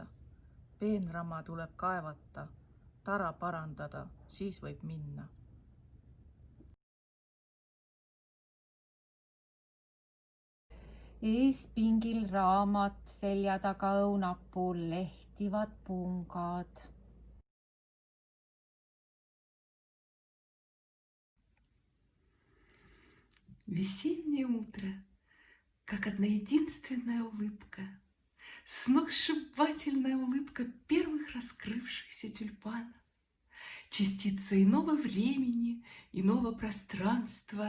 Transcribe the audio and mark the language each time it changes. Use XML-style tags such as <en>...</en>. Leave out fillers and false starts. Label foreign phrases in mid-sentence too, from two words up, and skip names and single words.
<et>Peenrama tuleb kaevata, tara parandada, siis võib minna. Eespingil raamat, selja taga õunapuul lehtivad pungad.</et> <ru>Весеннее утро, как одна единственная улыбка, сногсшибательная улыбка первых раскрывшихся тюльпанов, частица иного времени, иного пространства,</ru>